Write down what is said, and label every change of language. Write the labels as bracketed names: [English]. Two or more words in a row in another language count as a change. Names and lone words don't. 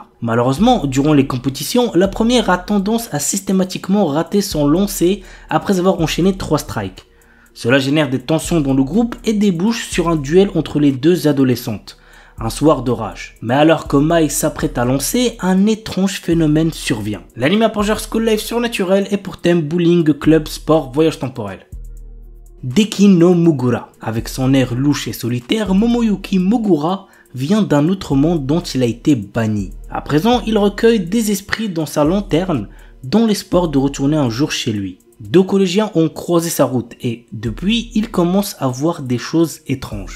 [French] Malheureusement, durant les compétitions, la première a tendance à systématiquement rater son lancer après avoir enchaîné 3 strikes. Cela génère des tensions dans le groupe et débouche sur un duel entre les 2 adolescentes. Un soir d'orage. Mais alors que Mai s'apprête à lancer, un étrange phénomène survient. L'anime Ranger [English] School Life [French] surnaturel est pour thème bowling, club, sport, voyage temporel. Deki no Mugura. Avec son air louche et solitaire, Momoyuki Mogura vient d'un autre monde dont il a été banni. À présent, il recueille des esprits dans sa lanterne, dans l'espoir de retourner un jour chez lui. 2 collégiens ont croisé sa route et, depuis, il commence à voir des choses étranges.